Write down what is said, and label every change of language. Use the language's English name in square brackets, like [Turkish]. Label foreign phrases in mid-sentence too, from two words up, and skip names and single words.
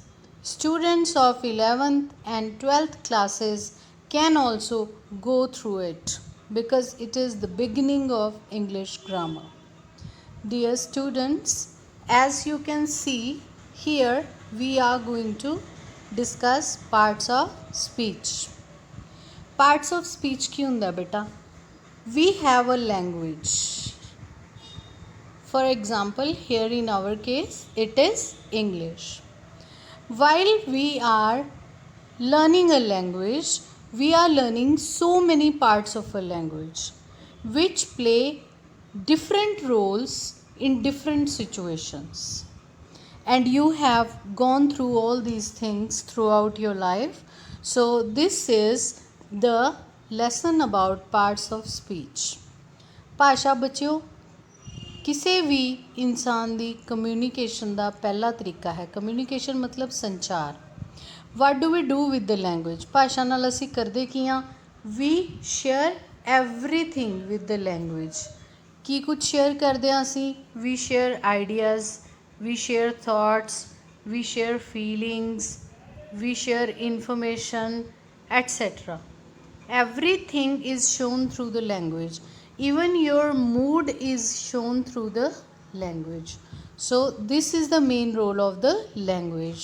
[English] Students of 11th and 12th classes can also go through it because it is the beginning of English grammar. Dear students, as you can see here, we are going to discuss parts of speech. Parts of speech [Punjabi] ਕੀ ਹੁੰਦਾ beta? [English] We have a language. For example, here in our case, it is English. While we are learning a language, we are learning so many parts of a language which play different roles in different situations. And you have gone through all these things throughout your life. So this is the lesson about parts of speech. [Punjabi] ਭਾਸ਼ਾ ਬੱਚਿਓ ਕਿਸੇ ਵੀ ਇਨਸਾਨ ਦੀ ਕਮਿਊਨੀਕੇਸ਼ਨ ਦਾ ਪਹਿਲਾ ਤਰੀਕਾ ਹੈ। ਕਮਿਊਨੀਕੇਸ਼ਨ ਮਤਲਬ ਸੰਚਾਰ। [English] What do we do with the language? [Punjabi] ਭਾਸ਼ਾ ਨਾਲ ਅਸੀਂ ਕਰਦੇ ਕੀ ਹਾਂ? [English] We share everything with the language. [Punjabi] ਕੀ ਕੁਝ ਸ਼ੇਅਰ ਕਰਦੇ ਹਾਂ ਅਸੀਂ? [English] We share ideas, we share thoughts, we share feelings, we share information, etc. Everything is shown through the language. Even your mood is shown through the language. So this is the main role of the language.